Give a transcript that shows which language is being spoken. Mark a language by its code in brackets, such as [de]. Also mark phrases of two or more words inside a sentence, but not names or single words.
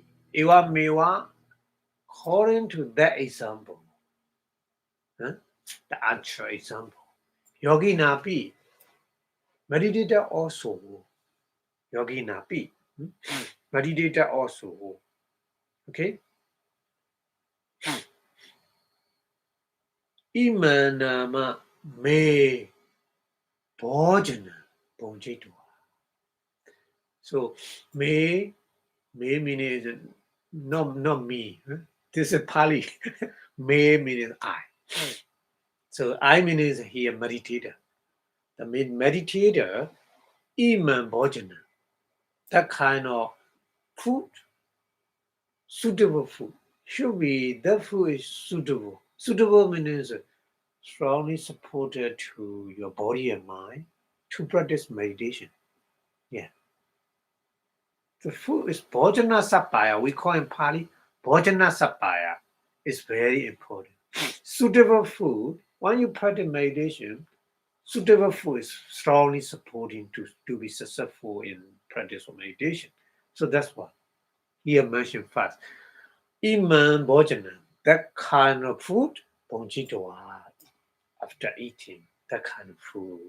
[pi] Ewa mewa, [en] according to that example, the actual example, yoginapi, meditator also, yoginapi, meditator also, okay? [pi] imanama me bhojana bonjitwa. [en] So me means not me. This is Pali. Me means I. So I means here meditator. The meditator, [pi] iman bhojana, [en] that kind of food, suitable food, should be the food is suitable. Suitable means strongly supported to your body and mind to practice meditation. Yeah. The food is [pi] bhojana sapaya. [en] We call in Pali [pi] bhojana sapaya. [en] Is very important. Suitable food, when you practice meditation, suitable food is strongly supporting to be successful in practice of meditation. So that's what here mentioned first. [pi] Iman bhojana, [en] that kind of food, bonjitwa, after eating that kind of food.